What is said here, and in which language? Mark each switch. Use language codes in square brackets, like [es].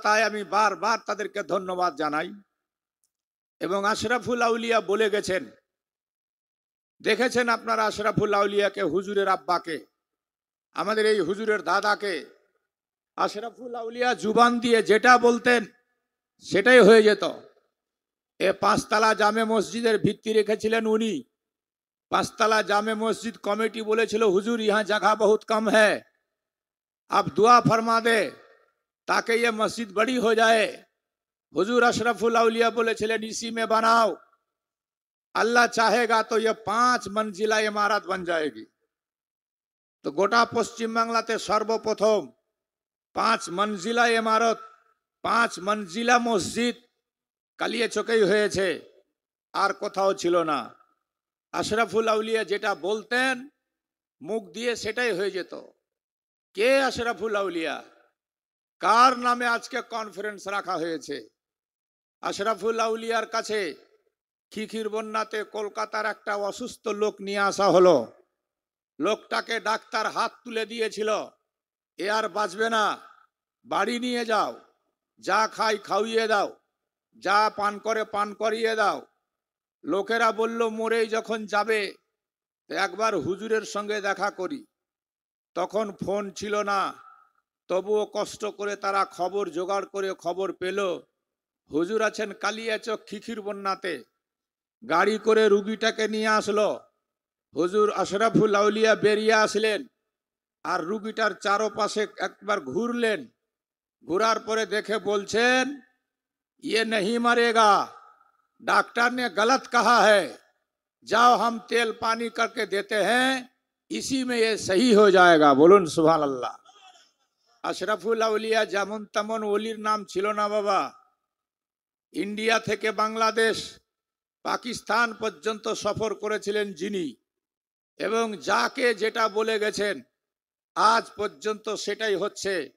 [bn] তাই আমি বারবার তাদেরকে ধন্যবাদ জানাই। এবং আশরাফুল আউলিয়া বলে গেছেন, দেখেছেন আপনারা আশরাফুল আউলিয়াকে, হুজুরের আব্বাকে, আমাদের এই হুজুরের দাদাকে। আশরাফুল আউলিয়া জুবান দিয়ে যেটা বলতেন সেটাই হয়ে যেত। এ পাঁচতলা জামে মসজিদের ভিত্তি রেখেছিলেন উনি। [hi] पांचतला जामे मस्जिद कमेटी बोलेছিল हुजूर यहाँ जगह बहुत कम है, आप दुआ फरमा दे ताकि ये मस्जिद बड़ी हो जाए। हुजूर अशरफुल औलिया बोलेছিলেন इसी में बनाओ, अल्लाह चाहेगा तो ये 5 मंजिला इमारत बन जाएगी। [bn] तो गोटा पश्चिम बांगलाते सर्वप्रथम 5 मंजिला इमारत, 5 मंजिला मस्जिद কালিয়াচকেই হয়েছে, আর কোথাও ছিল না। আশরাফুল আউলিয়া যেটা বলতেন মুখ দিয়ে সেটাই হয়ে যেত। কে আশরাফুল আউলিয়া? কার নামে আজকে কনফারেন্স রাখা হয়েছে? আশরাফুল আউলিয়ার কাছে খিখির বন্যাতে কলকাতার একটা অসুস্থ লোক নিয়ে আসা হলো। লোকটাকে ডাক্তার হাত তুলে দিয়েছিল, এ আর বাঁচবে না, বাড়ি নিয়ে যাও, যা খাই খাওয়িয়ে দাও, যা পান করে পান করিয়ে দাও। লোকেরা বলল মরেই যখন যাবে একবার হুজুরের সঙ্গে দেখা করি। তখন ফোন ছিল না, তবুও কষ্ট করে তারা খবর জোগাড় করে খবর পেল হুজুর আছেন কালিয়াচক খিখির বন্যাতে। গাড়ি করে রুগীটাকে নিয়ে আসলো। হুজুর আশরাফুল আউলিয়া বেরিয়ে আসলেন আর রুগীটার চারপাশে একবার ঘুরলেন। ঘোরার পরে দেখে বলছেন, [hi] ये नहीं मरेगा, डॉक्टर ने गलत कहा है, जाओ हम तेल पानी करके देते हैं, इसी में ये सही हो जाएगा। [bn] बोलुन सुभान अल्लाह। আশরাফুল আউলিয়া যেমন তেমন ওলির নাম ছিল না বাবা। ইন্ডিয়া থেকে বাংলাদেশ, পাকিস্তান পর্যন্ত সফর করেছিলেন যিনি, এবং যাকে যেটা বলে গেছেন আজ পর্যন্ত সেটাই হচ্ছে।